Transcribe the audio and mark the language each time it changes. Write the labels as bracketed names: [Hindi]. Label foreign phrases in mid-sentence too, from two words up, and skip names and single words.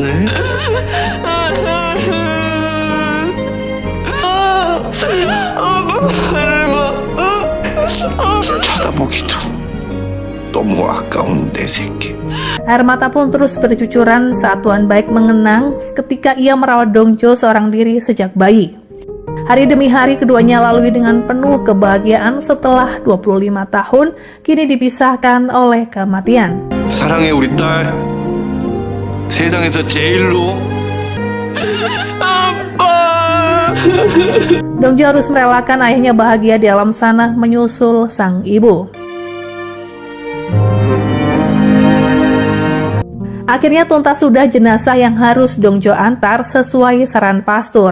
[Indonesian] Air mata pun terus bercucuran saat Tuan Baik mengenang ketika ia merawat Dongjo seorang diri sejak bayi. Hari demi hari keduanya lalui dengan penuh kebahagiaan setelah 25 tahun kini dipisahkan oleh kematian. [Korean] 사랑해 우리 딸. 세상에서 제일로. [Indonesian] Dongjo harus merelakan ayahnya bahagia di alam sana menyusul sang ibu. Akhirnya tuntas sudah jenazah yang harus Dongjo antar sesuai saran pastor.